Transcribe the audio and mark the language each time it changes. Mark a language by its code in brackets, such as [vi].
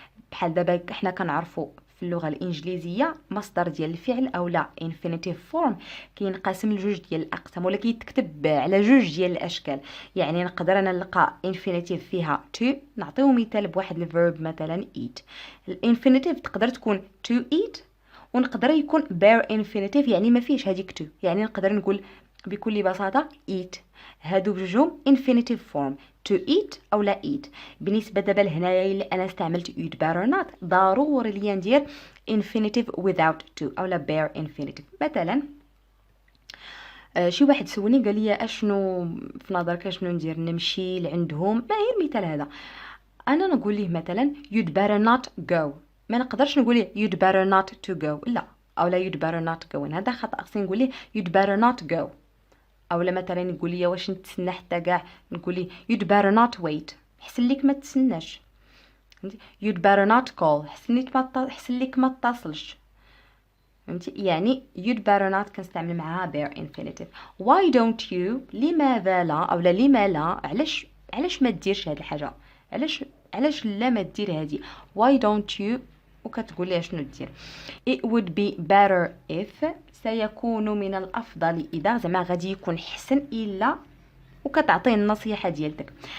[ar] بحال دابا احنا كنعرفوا في اللغه الانجليزيه مصدر ديال الفعل او لا infinitive form كينقسم لجوج ديال الاقسام، ولا كيتكتب على جوج ديال الاشكال. يعني نقدر انا نلقى infinitive فيها to، نعطيو مثال بواحد الفيرب مثلا eat. الانفينيتيف تقدر تكون to eat، ونقدر يكون bare infinitive يعني ما فيش هذيك to، يعني نقدر نقول بكل بساطه eat. هادو بجوجهم [en] infinitive form to eat او لا eat. [ar] بالنسبه دابا لهنايا اللي انا استعملت [en] you'd better not [ar] ضروري ليا ندير infinitive without to او لا bare infinitive. مثلا شي واحد سولني قال لي اشنو في نظرك اشنو ندير، نمشي لعندهم، ما هي المثال هذا. انا نقول ليه مثلا [en] you'd better not go، [ar] ما نقدرش نقول ليه [en] you'd better not to go، [ar] لا، او لا you'd better not go، هذا خطا. خصني نقول ليه [en] you'd better not go. [ar] او لا مثلا نقول لي واش نتسنى حتى كاع، نقول لي [en] you'd better not wait، [ar] حسن ليك ما تسناش. [en] you'd better not call، [ar] حسن ليك ما تتصلش. فهمتي؟ يعني [en] you'd better not [ar] كنستعمل معها bare infinitive. [en] why don't you [ar] لماذا لا او لا لما لا، علاش ما ديرش هذه الحاجه، علاش لا ما دير هذه. [en] why don't you [ar] وكتقول لي شنو دير. [en] it would be better if [ar] سيكون من الافضل اذا، زعما غادي يكون حسن الا، وكتعطيه النصيحه ديالتك.